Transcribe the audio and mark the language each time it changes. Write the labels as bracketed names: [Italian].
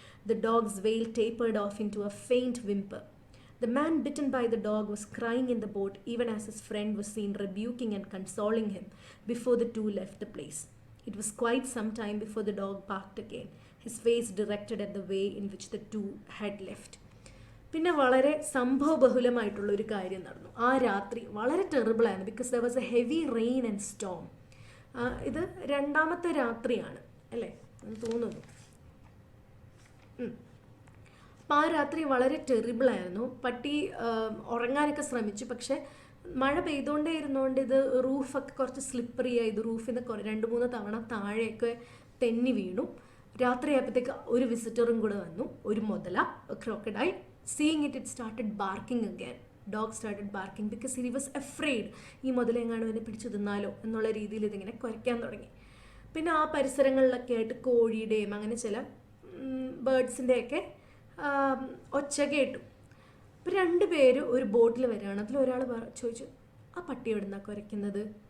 [English] The dog's wail tapered off into a faint whimper. The man bitten by the dog was crying in the boat, even as his friend was seen rebuking and consoling him before the two left the place. It was quite some time before the dog barked again, his face directed at the way in which the two had left. [Malayalam] പിന്നെ വളരെ സംഭവബഹുലമായിട്ടുള്ള ഒരു കാര്യം നടന്നു. ആ രാത്രി വളരെ ടെറിബിളായിരുന്നു, [English] Because there was a heavy rain and storm. [Malayalam] ഇത് രണ്ടാമത്തെ രാത്രിയാണ് അല്ലേ എന്ന് തോന്നുന്നു. അപ്പം ആ രാത്രി വളരെ ടെറിബിളായിരുന്നു. പട്ടി ഉറങ്ങാനൊക്കെ ശ്രമിച്ചു, പക്ഷെ മഴ പെയ്തുകൊണ്ടേ ഇരുന്നുകൊണ്ട് ഇത് റൂഫൊക്കെ കുറച്ച് സ്ലിപ്പറി ആയി. ഇത് റൂഫിൽ നിന്ന് 2-3 തവണ താഴെയൊക്കെ തെന്നി വീണു. രാത്രിയായപ്പോഴത്തേക്ക് ഒരു വിസിറ്ററും കൂടെ വന്നു, ഒരു മുതല, crocodile. [English] Seeing it, it started barking again. Dog started barking because he was afraid. [Malayalam] ഈ മുതലെങ്ങാനും എന്നെ പിടിച്ചു തിന്നാലോ എന്നുള്ള രീതിയിൽ ഇതിങ്ങനെ കുരയ്ക്കാൻ തുടങ്ങി. പിന്നെ ആ പരിസരങ്ങളിലൊക്കെ ആയിട്ട് കോഴിയുടെയും അങ്ങനെ ചില ബേർഡ്സിൻ്റെയൊക്കെ ഒച്ച കേട്ടു. അപ്പോൾ 2 പേര് ഒരു ബോട്ടിൽ വരികയാണ്. അതിലൊരാൾ ചോദിച്ചു, ആ പട്ടി എവിടെ നിന്നാണ് കുരയ്ക്കുന്നത്?